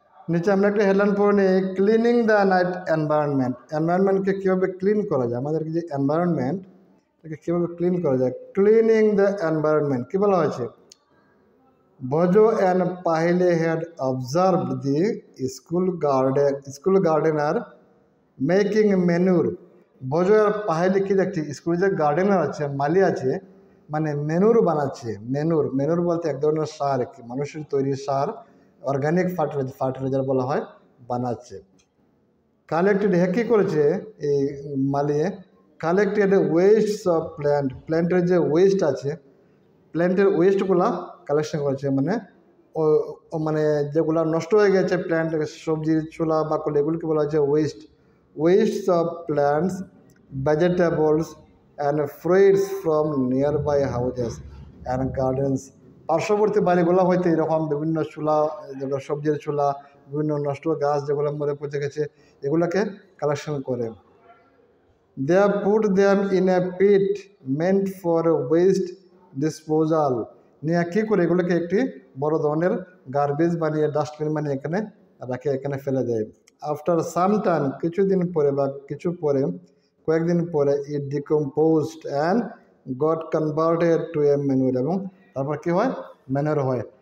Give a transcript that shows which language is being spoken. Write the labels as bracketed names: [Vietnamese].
[Bangla] নিচে আমরা একটা হেডলাইন পড়ে নিই, [English] cleaning the [Bangla] নাইট এনভায়রনমেন্টকে কীভাবে ক্লিন করা যায়, আমাদের যে এনভায়রনমেন্ট এটাকে কীভাবে ক্লিন করা যায়। [English] cleaning the environment, [Bangla] কী বলা হয়েছে, [English] Bojo and Pahile had observed the school gardener making manure. [Bangla] Bojo আর পাহেলে কি দেখছে, স্কুলে যে গার্ডেনার আছে, মালি আছে, মানে মেনুর বানাচ্ছে। মেনুর বলতে এক ধরনের সার, মানুষের তৈরি সার, অর্গানিক ফার্টিলাইজার বলা হয়, বানাচ্ছে। কালেক্টেড, কী করেছে এই মালিয়ে, [English] collected waste of [Bangla] প্ল্যান্টের যে ওয়েস্ট আছে, প্ল্যান্টের ওয়েস্টগুলা কালেকশন করেছে, মানে মানে যেগুলো নষ্ট হয়ে গেছে প্ল্যান্ট, সবজির ছোলা বাকল, এগুলোকে বলা হচ্ছে West. [English] Waste of plants, vegetables and fruits from nearby houses and gardens. [Bangla] পার্শ্ববর্তী বাড়িগুলো হয়তো এরকম বিভিন্ন চুলা, যেগুলো সবজির চুলা, বিভিন্ন নষ্ট গাছ যেগুলো মরে পচে গেছে, এগুলোকে কালেকশন করে। [English] They have put them in a pit meant for waste disposal. [Bangla] নিয়ে কী করে এগুলোকে একটি বড় ধরনের গার্বেজ বানিয়ে, ডাস্টবিন বানিয়ে এখানে রাখে, এখানে ফেলে দেয়। [English] after some time, [Bangla] কিছুদিন পরে বা কিছু পরে, কয়েকদিন পরে, [English] it decomposed and got converted to a manure, [Bangla] এবং তারপর কী হয়, ম্যানুয়ার হয়।